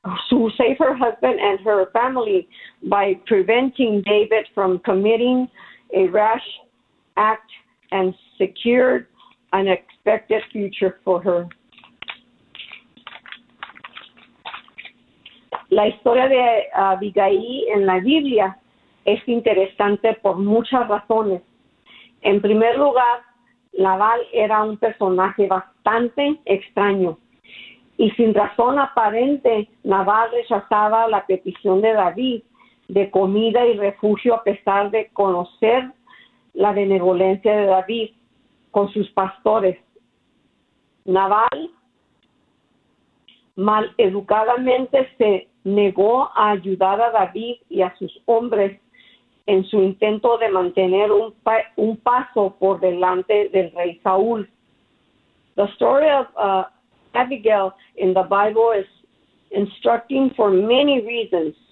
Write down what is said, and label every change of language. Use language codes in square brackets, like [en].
[en] Who saved her husband and her family by preventing David from committing a rash act and secured an expected future for her. [es] La historia de Abigail en la Biblia es interesante por muchas razones. En primer lugar, Nabal era un personaje bastante extraño. Y sin razón aparente, Nabal rechazaba la petición de David de comida y refugio a pesar de conocer la benevolencia de David con sus pastores. Nabal maleducadamente se negó a ayudar a David y a sus hombres en su intento de mantener un paso por delante del rey Saúl. [en] The story of Abigail in the Bible is instructing for many reasons.